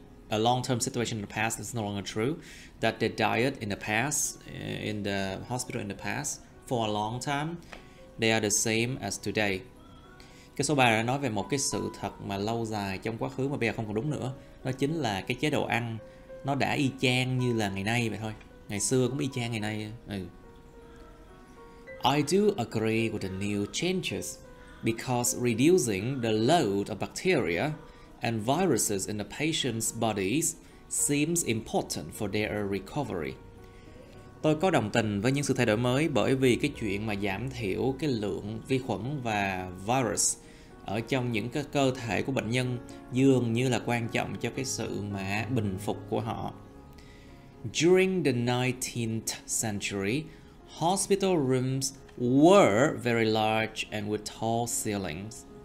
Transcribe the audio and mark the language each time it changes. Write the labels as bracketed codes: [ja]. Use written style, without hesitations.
[en] A long-term situation in the past is no longer true. That the diet in the past, in the hospital in the past, for a long time, they are the same as today. [vi] Cái số 3 đã nói về một cái sự thật mà lâu dài trong quá khứ mà bây giờ không còn đúng nữa. Đó chính là cái chế độ ăn nó đã y chang như là ngày nay vậy thôi. Ngày xưa cũng y chang ngày nay. [en] I do agree with the new changes because reducing the load of bacteria and viruses in the patient's bodies seems important for their recovery. [vi] Tôi có đồng tình với những sự thay đổi mới bởi vì cái chuyện mà giảm thiểu cái lượng vi khuẩn và virus ở trong những cái cơ thể của bệnh nhân dường như là quan trọng cho cái sự mà bình phục của họ. [en] During the 19th century, hospital rooms were very large and with tall ceilings.